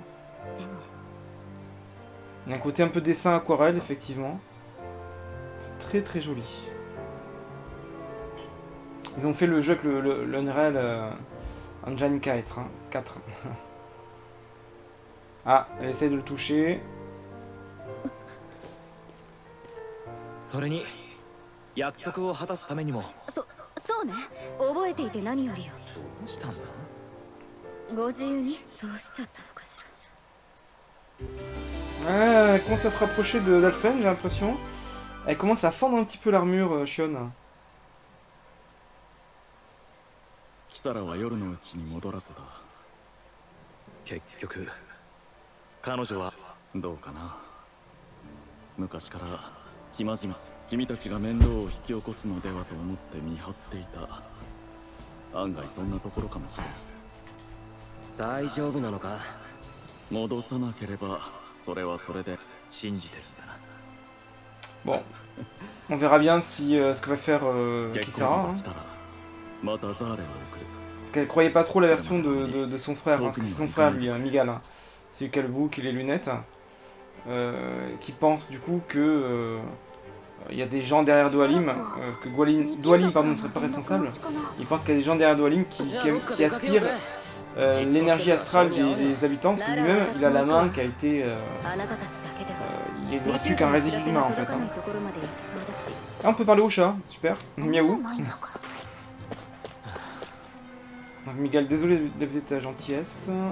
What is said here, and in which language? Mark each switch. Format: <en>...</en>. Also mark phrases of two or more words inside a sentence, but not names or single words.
<fr>Il y a un côté un peu dessin aquarelle, effectivement. C'est très très joli. Ils ont fait le jeu avec l'Unreal Engine 4. 4. Ah, elle essaie de le toucher.</fr> <ja>それに約束を果たすためにも。そうね。覚えていて何よりよ。どうしたんだ。ご自由にどうしちゃったのかしら。</ja> <fr>Ouais, elle commence à se rapprocher d'Alphen, j'ai l'impression. Elle commence à fendre un petit peu l'armure, Shion.</fr> <ja>キサラは夜のうちに戻らせた。結局彼女はどうかな。昔から生真面目、君たちが面倒を引き起こすのではと思って見張っていた。案外そんなところかもしれん。大丈夫なのか。戻さなければそれはそれで信じてるんだな。</ja> <fr>Bon, on verra bien si ce que va faire Kisara.</fr> <ja>またザーレを送る。</ja> <fr>Parce qu'elle croyait pas trop la version de son frère, parce que c'est son frère lui, Migal. Celui qui a le bouc et les lunettes. qui pense du coup que il y a des gens derrière Dwalin, que Dwalin pardon, ne serait pas responsable. Il pense qu'il y a des gens derrière Dwalin qui aspirent l'énergie astrale des habitants, parce que lui-même il a la main qui a été... il ne reste plus qu'un résidu humain en fait. Hein. Ah, on peut parler au chat, super. Miaou. Donc Miguel, désolé d'éviter ta gentillesse.</fr>